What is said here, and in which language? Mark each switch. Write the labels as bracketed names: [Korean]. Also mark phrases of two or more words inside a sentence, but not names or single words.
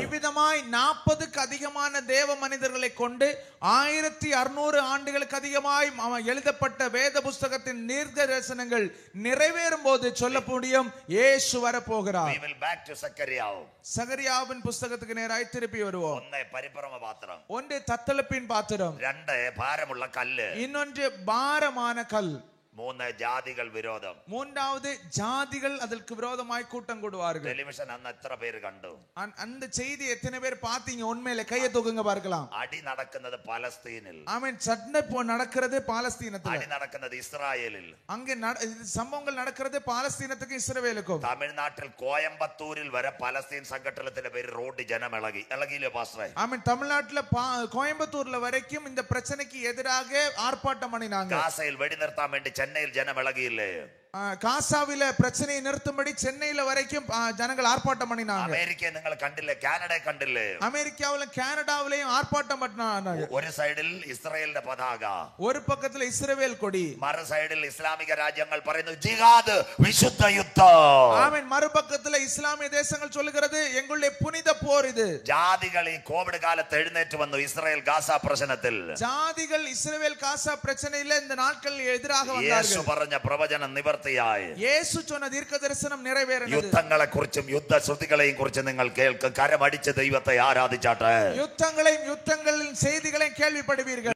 [Tamil] இவ்விதமாய் 40க்கு அதிகமான தேவ மனிதர்களை கொண்டு 1600 ஆண்டுகளுக்கு அதிகமாய் எழுதப்பட்ட வேத புத்தகத்தின் தீர்க்கதரிசனங்கள் நிறைவேறும் போது சொல்ல முடியும், இயேசு வர போகிறார். [English] We will back to Zechariah. [Tamil] சகரியாவின் புத்தகத்துக்கு நேராய் திருப்பி வருவோம். [Malayalam] ഒന്ന് പരിപ്രമ പാത്രം, [Tamil] ஒன்று தத்தளப்பின் பாத்திரம், [Malayalam] 2 ഭാരമുള്ള കല്ല്, [Tamil] இன்னொன்று பாரமான கல், [Malayalam] 3 ജാതികൾ വിരോധം. [Tamil] மூன்றாவது ஜாதிகள் அதற்கு விரோதமாய் கூட்டம் கூடுவார்கள். [Malayalam] ടെലിവിഷൻ അന്ന് എത്ര പേര് കണ്ടു? [Tamil] அந்த செய்தி எத்தனை பேர் பாத்தீங்க? உண்மையில கையை தூக்குங்க பார்க்கலாம். [Malayalam] അടി നടക്കുന്നത് പലസ്തീനിൽ, [Tamil] ஆமென். சண்டை நடக்கிறது பாலஸ்தீனத்துல, [Malayalam] അടി നടക്കുന്നത് ഇസ്രായേലിൽ, [Tamil] அங்க சம்பவங்கள் நடக்கிறது பாலஸ்தீனத்துக்கு இஸ்ரவேலுக்கும். [Malayalam] തമിഴ്നാട്ടിൽ കോയമ്പത്തൂരിൽ വരെ പലസ്തീൻ സംഘടനത്തിന്റെ പേര് റോഡ് ജനം ഇളകിയില്ലേ പാസ്റ്ററെ? [Tamil] ஆமென். தமிழ்நாட்டுல கோயம்புத்தூர்ல வரைக்கும் இந்த பிரச்சனைக்கு எதிராக ஆர்ப்பாட்டம் பண்ணினாங்க. [Malayalam] ഗാസയിൽ വെടിനിർത്താൻ വേണ്ടി ചെന്നൈയിൽ ജനം ഇളകിയില്ലേ? [Tamil] காசாவில பிரச்சனையை நிறுத்தும்படி சென்னையில வரைக்கும் ஜனங்கள் ஆர்ப்பாட்டம் பண்ணினாங்க. [Malayalam] அமெரிக்க നിങ്ങൾ കണ്ടില്ലേ, കാനഡ കണ്ടില്ലേ, [Tamil] அமெரிக்காவிலும் கனடாவிலும் ஆர்ப்பாட்டம் பண்ணாங்க. [Malayalam] ഒരു സൈഡിൽ ഇസ്രായേലിന്റെ പതാക, ഒരു പക്കത്തിൽ ഇസ്രായേൽ കൊടി, മറു സൈഡിൽ ഇസ്ലാമിക രാജ്യങ്ങൾ പറയുന്നു ജിഹാദ്, വിശുദ്ധ യുദ്ധം. ആമേൻ. മറുപക്കത്തിൽ ഇസ്ലാമിക ദേശങ്ങൾ [Tamil] சொல்லுகிறது எங்களுடைய புனித போர் இது. [Malayalam] ജാതികൾ ഈ കോവിഡ് കാലത്ത് എഴുന്നേറ്റ് വന്നു ഇസ്രായേൽ ഗാസ പ്രശ്നത്തിൽ. [Tamil] ஜாதிகள் இஸ்ரவேல் காசா பிரச்சனையில இந்த நாட்களில் எதிராக வந்தார்கள். [Malayalam] യേശു പറഞ്ഞ പ്രവചനം നിവർത്തിയായി. [Tamil] യേശു சொன்ன தீர்க்கதரிசனம் நிறைவேறினது. [Malayalam] യുദ്ധങ്ങളെ കുറിച്ചും യുദ്ധശ്രുതികളെയും കുറിച്ച് നിങ്ങൾ കേൾക്കുക. കരമടിച്ച് ദൈവത്തെ ആരാധിച്ചാട്ടെ. [Tamil] யுத்தங்களையும் யுத்தங்களின் செய்திகளையும் கேள்விப்படுவீர்கள்.